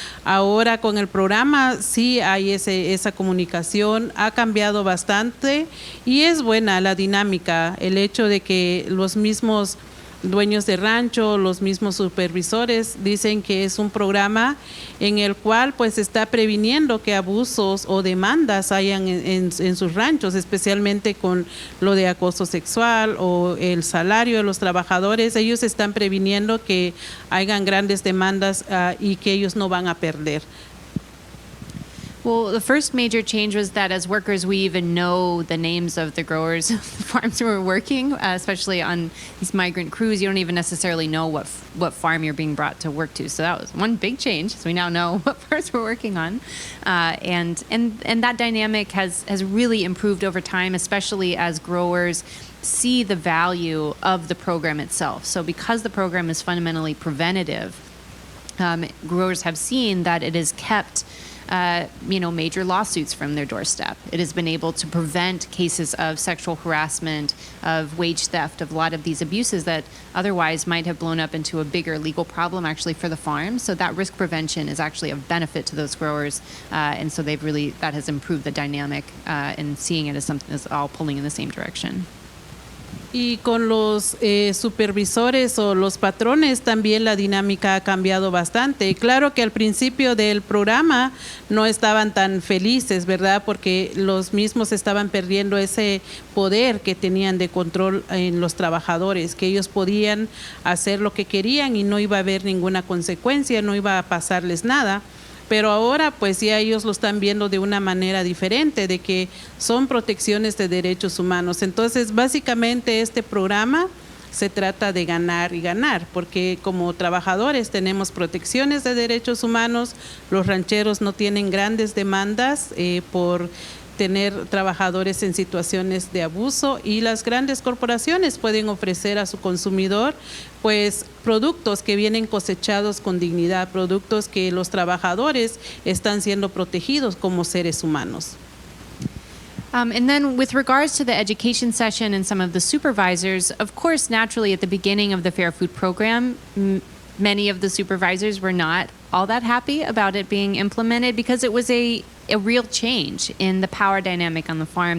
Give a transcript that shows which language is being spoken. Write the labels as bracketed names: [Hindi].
[Spanish] Ahora con el programa sí hay esa comunicación, ha cambiado bastante y es buena la dinámica, el hecho de que los mismos dueños de rancho, los mismos supervisores dicen que es un programa en el cual pues está previniendo que abusos o demandas hayan en sus ranchos, especialmente con lo de acoso sexual o el salario de los trabajadores. Ellos están previniendo que hayan grandes demandas y que ellos no van a perder. [English] Well, the first major change was that as workers, we even know the names of the growers of the farms who are working, especially on these migrant crews. You don't even necessarily know what farm you're being brought to work to. So that was one big change. So we now know what farms we're working on. And that dynamic has really improved over time, especially as growers see the value of the program itself. So because the program is fundamentally preventative, growers have seen that it has kept major lawsuits from their doorstep. It has been able to prevent cases of sexual harassment, of wage theft, of a lot of these abuses that otherwise might have blown up into a bigger legal problem actually for the farm. So that risk prevention is actually of benefit to those growers. And so that has improved the dynamic and seeing it as something that's all pulling in the same direction. [Spanish] Y con los supervisores o los patrones también la dinámica ha cambiado bastante. Y claro que al principio del programa no estaban tan felices, ¿verdad? Porque los mismos estaban perdiendo ese poder que tenían de control en los trabajadores, que ellos podían hacer lo que querían y no iba a haber ninguna consecuencia, no iba a pasarles nada. Pero ahora pues ya ellos lo están viendo de una manera diferente, de que son protecciones de derechos humanos. Entonces, básicamente este programa se trata de ganar y ganar, porque como trabajadores tenemos protecciones de derechos humanos, los rancheros no tienen grandes demandas por tener trabajadores en situaciones de abuso y las grandes corporaciones pueden ofrecer a su consumidor pues productos que vienen cosechados con dignidad, productos que los trabajadores están siendo protegidos como seres humanos. [English] And then with regards to the education session and some of the supervisors, of course, naturally at the beginning of the Fair Food Program, many of the supervisors were not all that happy about it being implemented because it was a real change in the power dynamic on the farm.